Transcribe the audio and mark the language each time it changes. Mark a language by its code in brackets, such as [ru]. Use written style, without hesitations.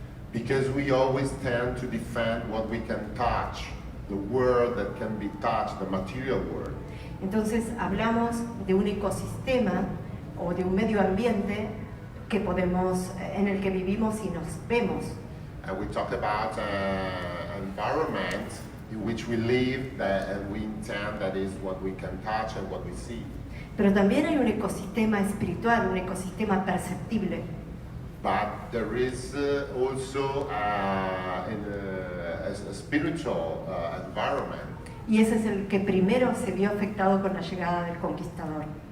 [en] Because we always tend to defend what we can touch, the world that can be touched, the material world. [es] Entonces hablamos de un ecosistema o de un medio ambiente que podemos, en el que vivimos y nos vemos. [en] And we talk about environment in which we live, and we intend that is what we can touch and what we see. [es] Pero también hay un ecosistema espiritual, un ecosistema perceptible. [en] But there is also a spiritual environment. [es] Y ese es el que primero se vio afectado con la llegada del conquistador.